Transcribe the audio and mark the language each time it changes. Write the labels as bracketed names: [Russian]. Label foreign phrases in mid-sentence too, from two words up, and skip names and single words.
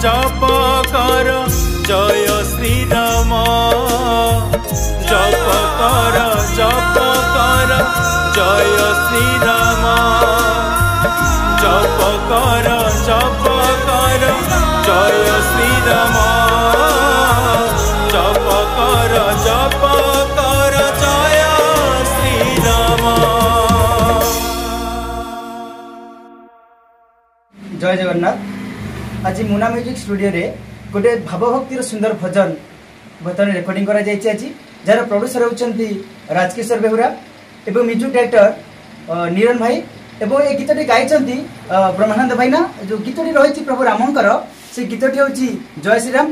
[Hindi] जय श्री राम जप कर जय श्री राम जप कर जय श्री राम जप कर जय श्री राम। [Odia] ଜୟ ଜଗନ୍ନାଥ। ଆଜ ମୁନା [English] music studio [Odia] ରେ ଗୋଟେ ଭାବଭକ୍ତିର ସୁନ୍ଦର ଭଜନ ବର୍ତ୍ତମାନ ରେକର୍ଡିଂ କରା ଯାଉଛି। ଆଜ ଯାର ପ୍ରୋଡ୍ୟୁସର ହେଉଛନ୍ତି ରାଜକିଶୋର ବେହୁରା ଏବଂ [English] music director [Odia] ନିରନ ଭାଇ ଏବଂ ଏ ଗୀତଟି ଗାଇଛନ୍ତି ବ୍ରହ୍ମାନନ୍ଦ ଭାଇ ନା ଯୋ ଗୀତଟି ରହିଛି ପ୍ରଭୁ ରାମଙ୍କର ସେ ଗୀତଟି ହେଉଛି ଜୟ ଶ୍ରୀ ରାମ।